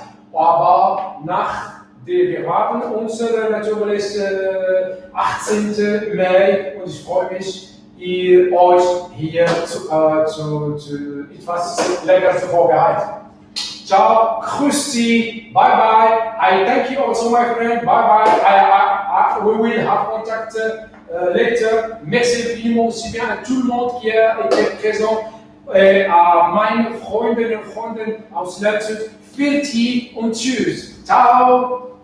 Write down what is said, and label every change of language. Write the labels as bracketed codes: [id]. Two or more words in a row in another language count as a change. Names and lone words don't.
[de] Aber wir haben unsere natürlich 18. Mai und ich freue mich, euch hier etwas lecker zu vorbereiten. Ciao, grüß Sie, [en] bye bye. I thank you also, my friend. Bye bye. We will have contact later. [fr] Merci infiniment aussi bien à tout le monde qui a été présent, à [de] meine Freundinnen und Freunde aus Landshut. Viel und tschüss. Ciao.